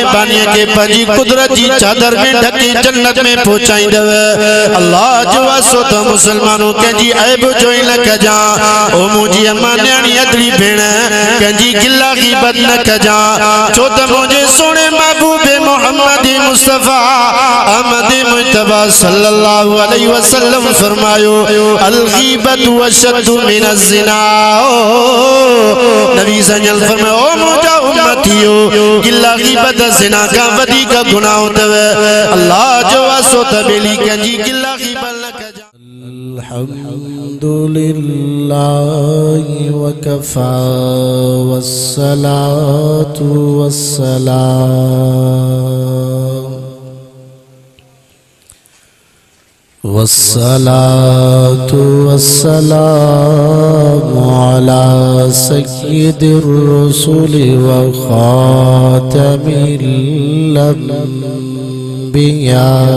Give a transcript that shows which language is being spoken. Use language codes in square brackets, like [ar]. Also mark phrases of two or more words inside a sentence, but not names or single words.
[sd] बानीअ खे पंहिंजी कुदरत जी चादर में ढके जन्नत में पहुचाईंदव अल्लाह जो वासो त मुसलमानों कंहिंजी ऐब जो ई न कजा ओ मुंहिंजी अम्मा न्याणी अदरी भेण कंहिंजी गिला ग़ीबत न कजा छो त मुंहिंजे सोणे महबूब मोहम्मद मुस्तफा अहमद मुजतबा [ar] صلى الله عليه وسلم [sd] फरमायो [ar] الغيبة أشد من الزنا [sd] नबी सजल फरमायो ओ मुंहिंजा उम्मतियो गिला ग़ीबत ज़िना खां वधीक गुनाह अथव अल्लाह जो वासो त बेली कंहिंजी गिला ग़ीबत न कजा [ar] الحمد لله وكفى والصلاة والسلام والصلاة والسلام على سيد الرسل وخاتم الأنبياء